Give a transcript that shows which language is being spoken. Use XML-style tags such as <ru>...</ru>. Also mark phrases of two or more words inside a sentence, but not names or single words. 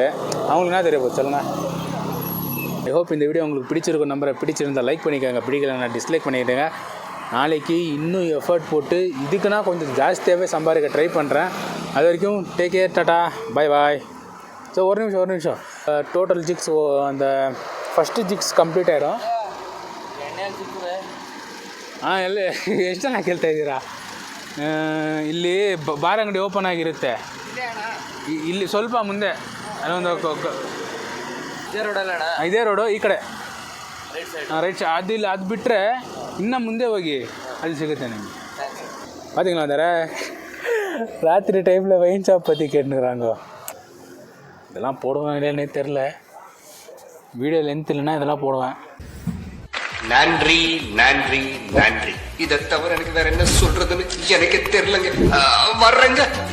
<ta>அவங்களுக்கு என்ன தெரிய போகுது சொல்லுங்கள்.</ta> <en>I hope</en> <ta>இந்த வீடியோ உங்களுக்கு பிடிச்சிருக்கும். நம்பரை பிடிச்சிருந்தால் லைக் பண்ணிக்கோங்க, பிடிக்கலன்னா டிஸ்லைக் பண்ணிக்கிட்டேங்க. நாளைக்கு இன்னும் எஃபர்ட் போட்டு இதுக்குன்னா கொஞ்சம் ஜாஸ்தியாகவே சம்பாதிக்க ட்ரை பண்ணுறேன். அது வரைக்கும்</ta> <en>take care, tata, bye bye.</en> <ta>ஸோ ஒரு நிமிஷம்</ta> <en>total jigs</en> <ta>அந்த</ta> <kn>ಫಸ್ಟ್ ಜಿಕ್ಸ್ ಕಂಪ್ಲೀಟ್ ಆಯಿರೋ ಹಾಂ ಎಲ್ಲ ಎಷ್ಟು ಜನ ಕೇಳ್ತಾ ಇದ್ದೀರಾ? ಇಲ್ಲಿ ಬಾರ್ ಅಂಗಡಿ ಓಪನ್ ಆಗಿರುತ್ತೆ, ಇಲ್ಲಿ ಸ್ವಲ್ಪ ಮುಂದೆ ಅದೊಂದು ಇದೇ ರೋಡು ಈ ಕಡೆ</kn> <en>right side</en> <kn>ಅದಿಲ್ಲ, ಅದು ಬಿಟ್ಟರೆ ಇನ್ನೂ ಮುಂದೆ ಹೋಗಿ ಅಲ್ಲಿ ಸಿಗುತ್ತೆ ನಿಮಗೆ.</kn> <ta>பார்த்தீங்களா வேறு ராத்திரி டைமில்</ta> <en>wine shop</en> <ta>பற்றி கேட்டுக்கிறாங்க. இதெல்லாம் போடுவேன் இல்லைன்னே தெரில.</ta> <en>video length</en> <ta>இல்லைன்னா இதெல்லாம் போடுவேன். நன்றி நன்றி நன்றி. இதை தவிர எனக்கு வேற என்ன சொல்றதுன்னு எனக்கு தெரியலங்க.</ta>